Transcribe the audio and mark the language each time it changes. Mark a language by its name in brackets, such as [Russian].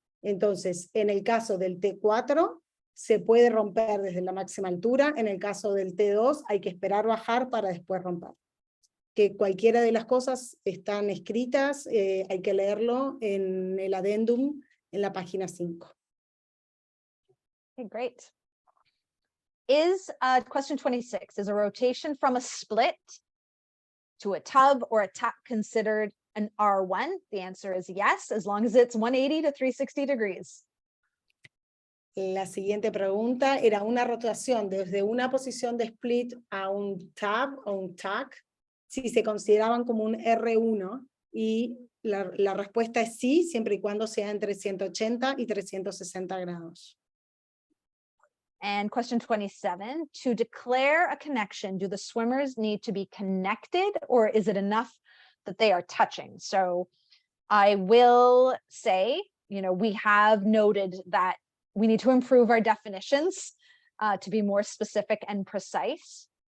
[Spanish] Entonces, en el caso del T4, se puede romper desde la máxima altura. En el caso del T2, hay que esperar bajar para después romper. Que cualquiera de las cosas están escritas, hay que leerlo en el addendum, en la página 5. [English] Okay, great. Is question 26, is a rotation from a split to a tub or a tap considered an R1? The answer is yes, as long as it's 180 to 360 degrees. [Spanish] La siguiente pregunta era una rotación desde una posición de split a un tab o un tack, si se consideraban como un R1, y la respuesta es sí, siempre y cuando sea entre 180 y 360 grados. [English] And question 27, to declare a connection, do the swimmers need to be connected, or is it enough that they are touching. So I will say, we have noted that we need to improve our definitions to be more specific and precise.